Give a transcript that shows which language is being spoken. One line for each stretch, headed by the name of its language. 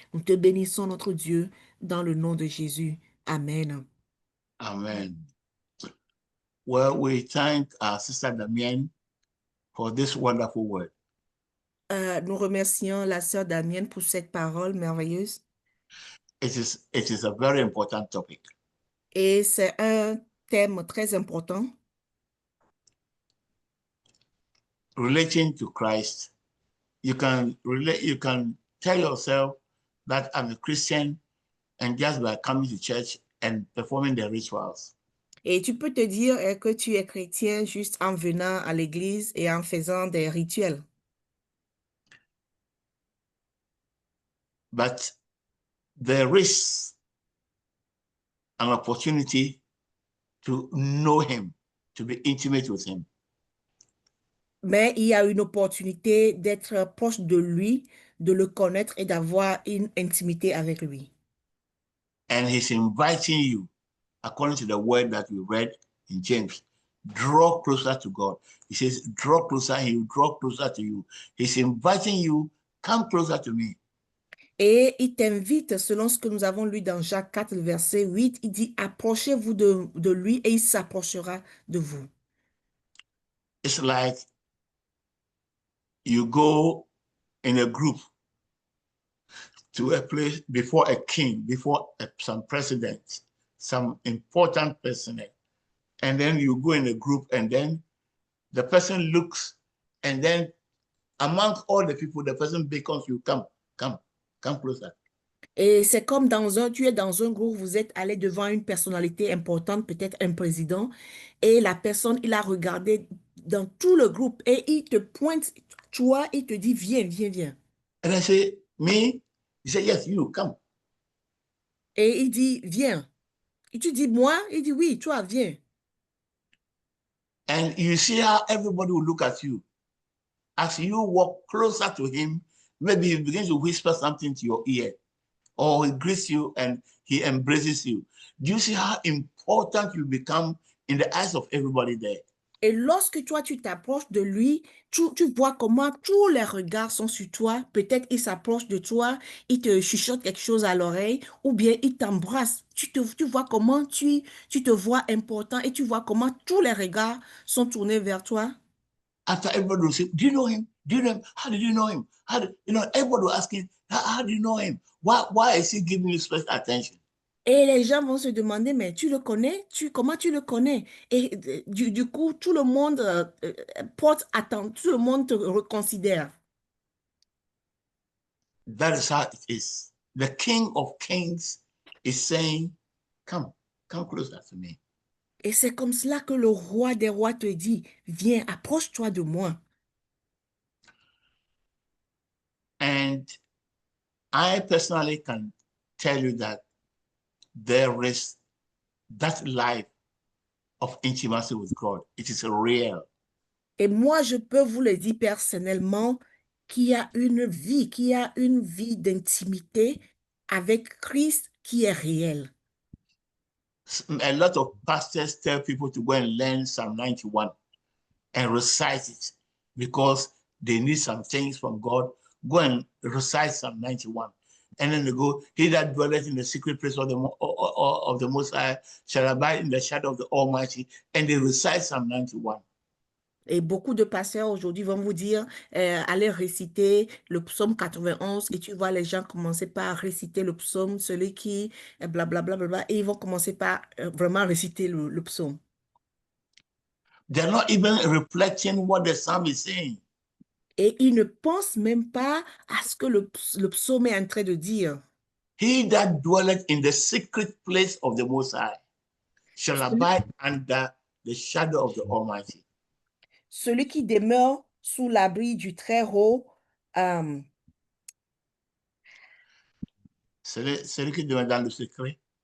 French: Nous te bénissons, notre Dieu, dans le nom de Jésus. Amen.
English: Amen. Well, we thank our sister Damien for this wonderful word.
French: Nous remercions la sœur Damienne pour cette parole merveilleuse.
English: It is a very important topic.
French: Et c'est un thème très important.
English: Relating to Christ, you can tell yourself that I'm a Christian and just by coming to church and performing the rituals.
French: Et tu peux te dire que tu es chrétien juste en venant à l'église et en faisant des rituels.
English: But there is an opportunity to know him, to be intimate with him.
French: Mais il y a une opportunité d'être proche de lui, de le connaître et d'avoir une intimité avec lui.
English: And he's inviting you, according to the word that we read in James, draw closer to God. He says, draw closer, he will draw closer to you. He's inviting you, come closer to me.
French: Et il t'invite, selon ce que nous avons lu dans Jacques 4, verset 8, il dit, approchez-vous de lui et il s'approchera de vous.
English: It's like you go in a group to a place before a king, before some president, some important person, and then you go in a group and then the person looks and then among all the people, the person beckons you, come closer.
French: Et c'est comme tu es dans un groupe, vous êtes allé devant une personnalité importante, peut-être un président, et la personne, il a regardé dans tout le groupe et il te pointe, toi, il te dit, viens, viens, viens.
English: And I say, me? He said, yes, you, come.
French: Et il dit, viens. Et tu dis, moi? Il dit, oui, toi, viens.
English: And you see how everybody will look at you. As you walk closer to him, maybe he begins to whisper something to your ear, or he greets you and he embraces you. Do you see how important you become in the eyes of everybody there?
French: Et lorsque toi, tu t'approches de lui, tu vois comment tous les regards sont sur toi. Peut-être il s'approche de toi, il te chuchote quelque chose à l'oreille, ou bien il t'embrasse. Tu vois comment tu te vois important et tu vois comment tous les regards sont tournés vers toi.
English: After everybody will say, do you know him? Do you know him? How did you know him? How did, everybody will ask him, how do you know him? Why is he giving you special attention?
French: Et les gens vont se demander, mais tu le connais? Comment tu le connais? Et du coup, tout le monde porte attention, tout le monde te reconsidère.
English: That is how it is. The King of Kings is saying, come closer to me.
French: Et c'est comme cela que le roi des rois te dit, viens, approche-toi de moi.
English: And I personally can tell you that there is that life of intimacy with God. It is real.
French: Et moi, je peux vous le dire personnellement, qu'il y a une vie d'intimité avec Christ qui est réelle.
English: A lot of pastors tell people to go and learn Psalm 91 and recite it because they need some things from God. Go and recite Psalm 91. And then they go, he that dwelleth in the secret place of the Most High shall abide in the shadow of the Almighty. And they recite Psalm 91.
French: Et beaucoup de pasteurs aujourd'hui vont vous dire, allez réciter le psaume 91 et tu vois les gens commencer par réciter le psaume, celui qui, blablabla, bla, et ils vont commencer par vraiment réciter le psaume.
English: They're not even reflecting what the psalm is saying.
French: Et ils ne pensent même pas à ce que le psaume est en train de dire.
English: He that dwelleth in the secret place of the Most High shall abide under the shadow of the Almighty.
French: Celui qui demeure sous l'abri du Très-Haut, Celui qui demeure dans le secret.